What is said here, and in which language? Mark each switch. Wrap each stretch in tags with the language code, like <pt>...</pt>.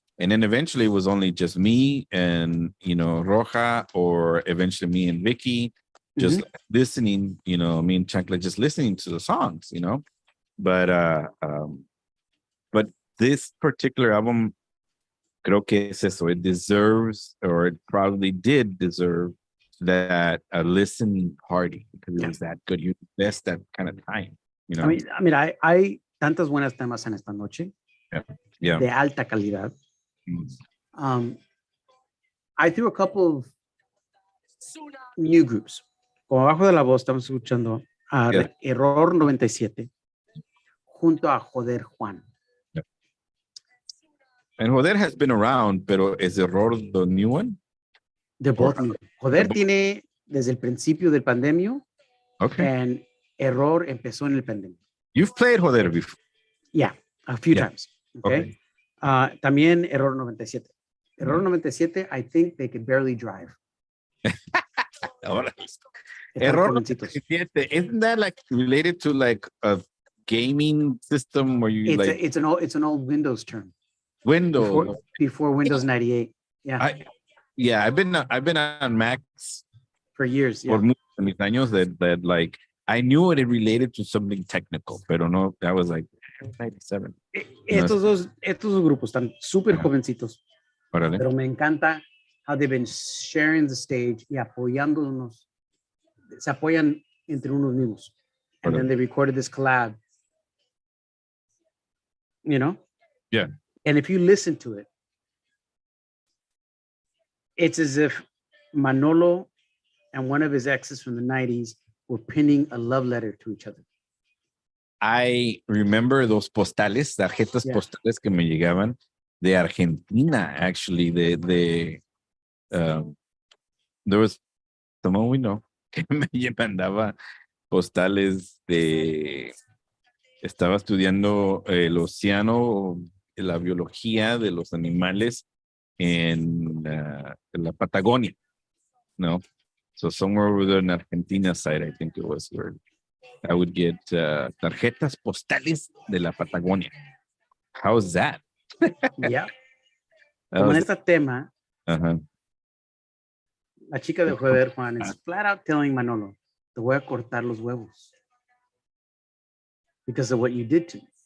<en>And then eventually it was only just me and, you know, Roja, or eventually me and Vicky, just listening, you know, me and Chancla just listening to the songs, you know. But this particular album,</en> <es>creo que es eso.</es> <en>It deserves, or it probably did deserve that a listening party because it was that good. You invest that kind of time, you know. I mean,</en> <es>I tantas buenas temas en esta noche.</es> <en>Yeah.</en> <es>De alta calidad.</es> <en>I threw a couple of new groups.</en> <es>Como abajo de la voz estamos escuchando a Error 97 junto a Joder Juan.</es> <en>Yeah. And Joder has been around, pero is Error the new one? They're both new.</en> <es>Joder tiene desde el principio del pandemia.</es> <en>Okay.</en> <es>And Error empezó en el pandemia.</es> <en>You've played Joder before? Yeah, a few times. Okay. También Error 97. Error 97, I think they could barely drive. Error 97, isn't that like related to like a gaming system where you it's an old Windows term. Windows before Windows 98. Yeah. I've been on Macs for years.</en> <es>Por muchos años</es> <en>that like I knew it related to something technical,</en> <es>pero no,</es> <en>that was like 97.</en> <es>Estos dos grupos están súper jovencitos. Pero me encanta</es> <en>how they've been sharing the stage</en> <es>y apoyándonos. Se apoyan entre unos mismos.</es> <en>And then they recorded this collab. You know? Yeah. And if you listen to it, it's as if Manolo and one of his exes from the 90s were penning a love letter to each other. I remember those</en> <es>postales, tarjetas postales que me llegaban de Argentina, actually.</es> <en>There was someone we know</en> <es>que me mandaba postales de... Estaba estudiando el océano, la biología de los animales en la Patagonia, ¿no?</es> <en>So somewhere over there in Argentina side, I think it was, where I would get</en> <es>tarjetas postales de la Patagonia.</es> <en>How's that?</en> <es>Yeah. Como en este tema, uh-huh. la chica de</es> <en>Joder Juan is flat out telling Manolo,</en> <es>te voy a cortar los huevos</es> <en>because of what you did to me.</en>